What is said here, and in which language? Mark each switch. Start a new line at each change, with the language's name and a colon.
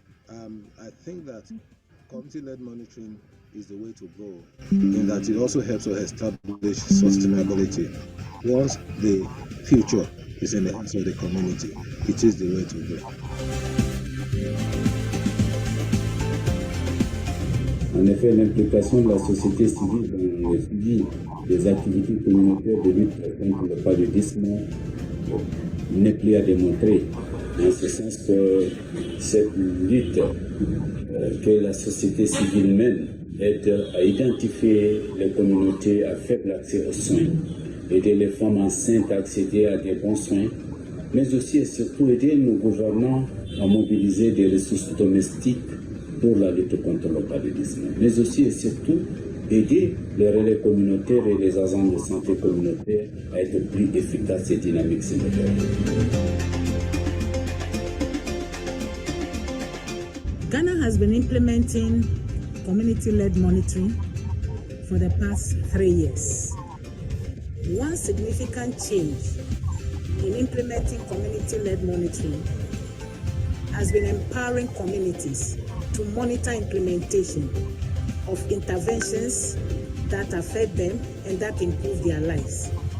English: I think that community-led monitoring is the way to go, in that it also helps to establish sustainability. Once the future is in the hands of the community, it is the way to go.
French: En effet, l'implication de la société civile dans le suivi des activités communautaires de lutte contre le paludisme n'est plus à démontrer. En ce sens que cette lutte que la société civile mène aide à identifier les communautés à faible accès aux soins, aider les femmes enceintes à accéder à des bons soins, mais aussi et surtout aider nos gouvernants à mobiliser des ressources domestiques pour la lutte contre le paludisme, mais aussi et surtout aider les relais communautaires et les agents de santé communautaire à être plus efficaces et dynamiques sur le terrain.
English: Ghana has been implementing community-led monitoring for the past 3 years. One significant change in implementing community-led monitoring has been empowering communities to monitor implementation of interventions that affect them and that improve their lives.